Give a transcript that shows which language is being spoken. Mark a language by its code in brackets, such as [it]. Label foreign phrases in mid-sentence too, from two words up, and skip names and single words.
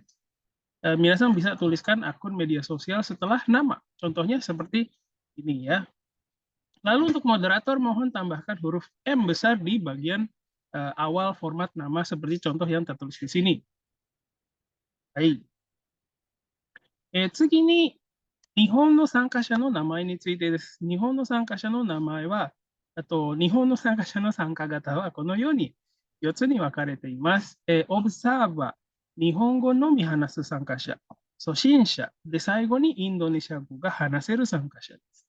[id] Minasang bisa tuliskan akun media sosial setelah nama. Contohnya seperti ini ya. Lalu untuk moderator mohon tambahkan huruf M besar di bagian awal format nama seperti contoh yang tertulis di sini. Hai. [ja] 次に、日本の参加者の名前についてです。日本の参加者の名前は、日本の参加者の参加型はこのように4つに分かれています。オブサーバー、日本語のみ話す参加者、初心者、で、最後にインドネシア語が話せる参加者です。